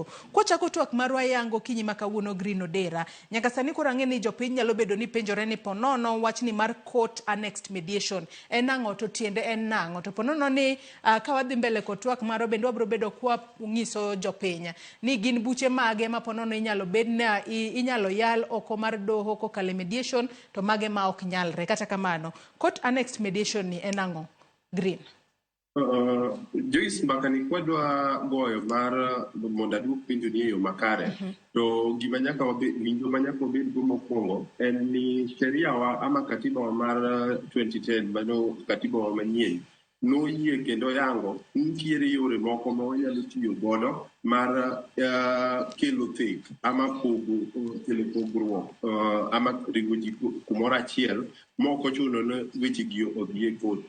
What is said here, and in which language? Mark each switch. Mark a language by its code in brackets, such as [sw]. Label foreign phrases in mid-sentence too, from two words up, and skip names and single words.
[luo] Kochako twak marwa yango kinyi makawuono Green Odera, nyaka sani koro ang'e ni jopiny nyalo bedo ni penjore ni ponono wachni mar [en] court annexed mediation [luo] en ang'o to tiende en nang'o, to ponono ni ka wadhi mbele kod twak marwa bende wabiro bedo kwa ng'iso jopiny ni gin buche mage ma ponono inyalo yal oko mar doho kokalo mediation to mage ma ok nyalre. Kata kamano [en] court annexed mediation [luo] ni en ang'o Green? Joyce, mbaka ni kwadwa goyo mar mondo aduok penjo ni e yo makare. To gima nyaka winjo ma nyaka wabed go mokwongo en ni sheria wa ama katiba wa mar 2010 mano katiba wa manyien noyie kendo yango nitiere yore moko ma wanyalo tiyo godo mar kelo thek ama kelo pogruok ama riwo ji kumoro achiel moko chuno ne weche gi odhi e kot.